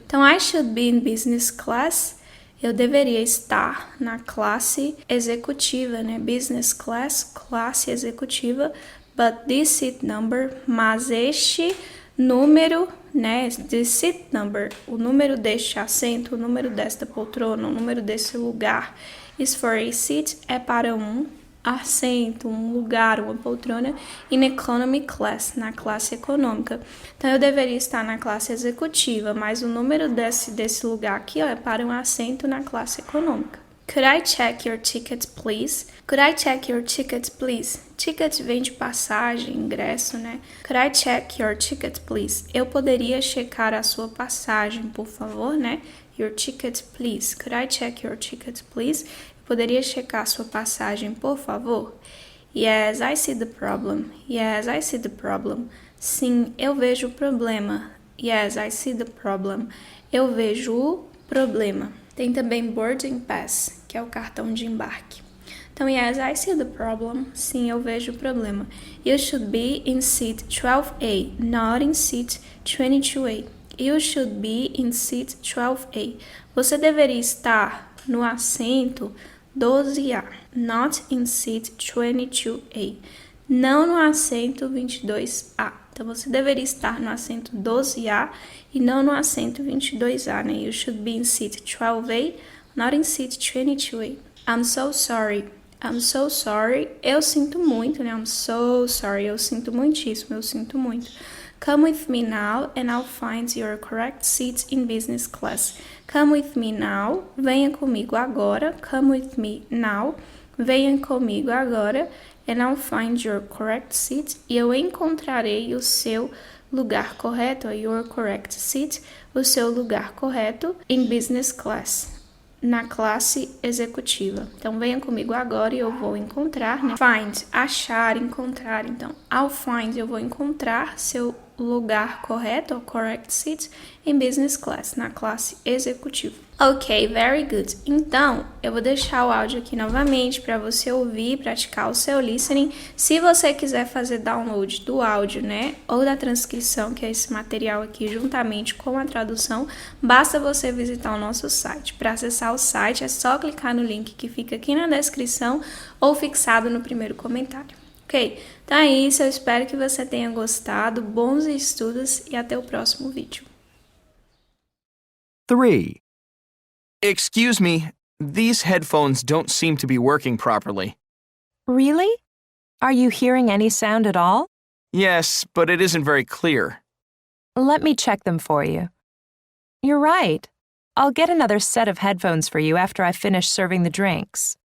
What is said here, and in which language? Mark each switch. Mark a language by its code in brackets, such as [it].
[pt] Então, [en] I should be in business class. [pt] Eu deveria estar na classe executiva, né? [en] Business class, [pt] classe executiva. [en] But this seat number, [pt] mas este número, né? [en] This seat number, [pt] o número deste assento, o número desta poltrona, o número desse lugar. [en] Is for a seat, [pt] é para um assento, um lugar, uma poltrona, [en] in economy class, [pt] na classe econômica. Então, eu deveria estar na classe executiva, mas o número desse lugar aqui, é para um assento na classe econômica. [en] Could I check your ticket, please? Could I check your ticket, please? [pt] Ticket vem de passagem, ingresso, né? [en] Could I check your ticket, please? [pt] Eu poderia checar a sua passagem, por favor, né? [en] Your ticket, please. Could I check your ticket, please? [pt] Poderia checar sua passagem, por favor? [en] Yes, I see the problem. Yes, I see the problem. [pt] Sim, eu vejo o problema. [en] Yes, I see the problem. [pt] Eu vejo o problema. Tem também boarding pass, que é o cartão de embarque. Então, [en] yes, I see the problem. [pt] Sim, eu vejo o problema. [en] You should be in seat 12A, not in seat 22A. You should be in seat 12A. [pt] Você deveria estar no assento 12A, [en] not in seat 22A, [pt] não no assento 22A. Então, você deveria estar no assento 12A e não no assento 22A, né? [en] You should be in seat 12A, not in seat 22A. I'm so sorry. I'm so sorry. [pt] Eu sinto muito, né? [en] I'm so sorry. [pt] Eu sinto muitíssimo, eu sinto muito. [en] Come with me now and I'll find your correct seat in business class. Come with me now. [pt] Venha comigo agora. [en] Come with me now. [pt] Venha comigo agora. [en] And I'll find your correct seat. [pt] E eu encontrarei o seu lugar correto. [en] Your correct seat. [pt] O seu lugar correto [en] in business class. [pt] Na classe executiva. Então, venha comigo agora e eu vou encontrar, né? Find, achar, encontrar. Então, [en] I'll find, [pt] eu vou encontrar seu lugar correto, ou [en] correct seat, [pt] em [en] business class, [pt] na classe executiva. [en] Ok, very good. [pt] Então, eu vou deixar o áudio aqui novamente para você ouvir e praticar o seu listening. Se você quiser fazer download do áudio, né, ou da transcrição, que é esse material aqui, juntamente com a tradução, basta você visitar o nosso site. Para acessar o site, é só clicar no link que fica aqui na descrição ou fixado no primeiro comentário. Ok? Então é isso, eu espero que você tenha gostado. Bons estudos e até o próximo vídeo. [en] 3. Excuse me, these headphones don't seem to be working properly. Really? Are you hearing any sound at all? Yes, but it isn't very clear. Let me check them for you. You're right. I'll get another set of headphones for you after I finish serving the drinks.